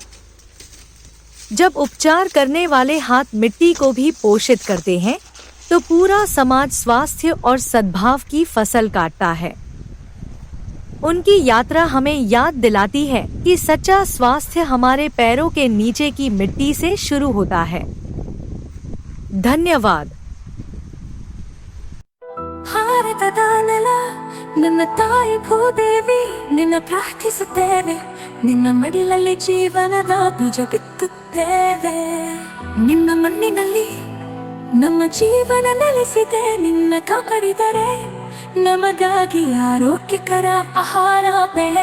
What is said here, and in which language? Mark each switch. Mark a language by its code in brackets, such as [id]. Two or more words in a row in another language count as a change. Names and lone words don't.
[hi] जब उपचार करने वाले हाथ मिट्टी को भी पोषित करते हैं, तो पूरा समाज स्वास्थ्य और सद्भाव की फसल काटता है। उनकी यात्रा हमें याद दिलाती है कि सच्चा स्वास्थ्य हमारे पैरों के नीचे की मिट्टी से शुरू होता है। धन्यवाद। [kn] ನನ್ನ ತಾಯಿ ಭೂದೇವಿ ನಿನ್ನ ಪ್ರಾರ್ಥಿಸುತ್ತೇವೆ, ನಿನ್ನ ಮಡಿಲಲ್ಲಿ ಜೀವನದ ಬೀಜ ಬಿತ್ತುತ್ತೇವೆ. ನಿನ್ನ ಮಣ್ಣಿನಲ್ಲಿ ನಮ್ಮ ಜೀವನ ನೆಲೆಸಿದೆ, ನಿನ್ನ ಕಾಪಾಡಿದರೆ ನಮಗಾಗಿ ಆರೋಗ್ಯಕರ ಆಹಾರ ಬೆಳೆ.